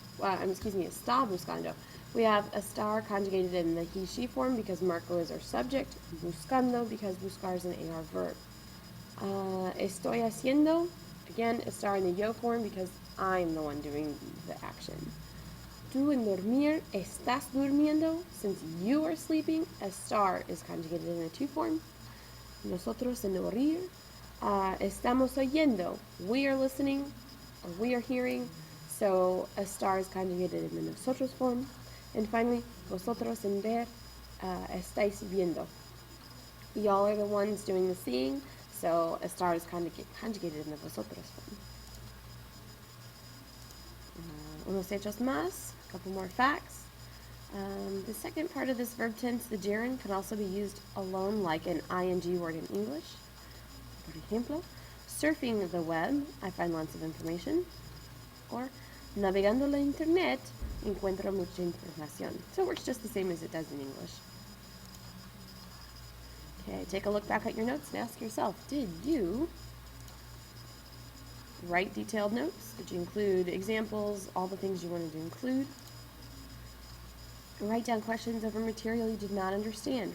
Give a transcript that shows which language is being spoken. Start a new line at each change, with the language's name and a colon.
Spanish: Está buscando.
English: We have estar conjugated in the he, she form because Marco is our subject. Buscando because buscar is an AR verb.
Spanish: Estoy haciendo.
English: Again, estar in the yo form because I'm the one doing the action.
Spanish: Tú en dormir, estás durmiendo.
English: Since you are sleeping, estar is conjugated in the to form.
Spanish: Nosotros en oír, estamos oyendo.
English: We are listening, or we are hearing. So estar is conjugated in the nosotros form. And finally,
Spanish: vosotros en ver, estáis viendo.
English: Y'all are the ones doing the seeing, so estar is conjugated in the vosotros form.
Spanish: Unos hechos más,
English: a couple more facts. The second part of this verb tense, the gerund, can also be used alone like an ing word in English.
Spanish: Por ejemplo,
English: surfing the web, I find lots of information.
Spanish: Or, navegando la internet, encuentro mucha información.
English: So it works just the same as it does in English. Okay, take a look back at your notes and ask yourself, did you write detailed notes? Did you include examples, all the things you wanted to include? Write down questions over material you did not understand.